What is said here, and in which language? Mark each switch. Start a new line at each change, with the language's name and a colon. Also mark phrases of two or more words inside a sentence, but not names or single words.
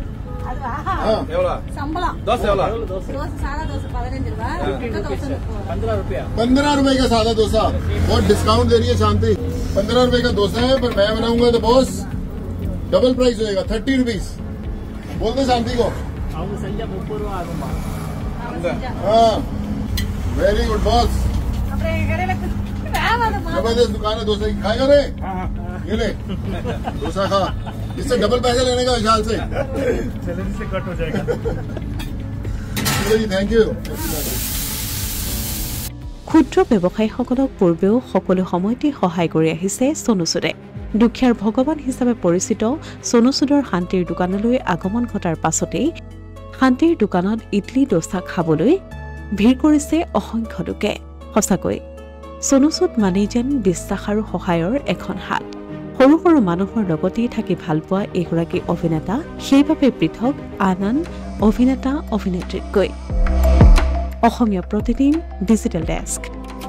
Hindi: ₹15 का सादा डोसा बहुत डिस्काउंट दे रही है शांति 15 रुपए का डोसा है पर मैं बनाऊंगा तो बॉस
English: double price
Hindi: होएगा 30 रुपीज बोल दे शांति को हाँ
English: very good
Hindi: बॉस जबरदस्त दुकान है डोसा की खाएगा रे ये ले डोसा खा इससे डबल पैसे लेने का विशाल से सैलरी से कट हो जाएगा
English: thank you
Assamese: ক্ষুদ্ৰ ব্যৱসায়ীসকলক পূৰ্বেও সকলো সময়তে সহায় কৰি আহিছে সোনু সুদে দুখীয়াৰ ভগৱান হিচাপে পৰিচিত সোনু সুদৰ শান্তিৰ দোকানলৈ আগমন ঘটাৰ পাছতেই শান্তিৰ দোকানত ইডলি ডোছা খাবলৈ ভিৰ কৰিছে অসংখ্য লোকে সঁচাকৈ সোনু সুদ মানেই যেন বিশ্বাস আৰু সহায়ৰ এখন হাত সৰু সৰু মানুহৰ লগতেই থাকি ভাল পোৱা এগৰাকী অভিনেতা সেইবাবে পৃথক আন অভিনেতা অভিনেত্ৰীতকৈ অসমীয়া প্ৰতিদিন ডিজিটেল ডেস্ক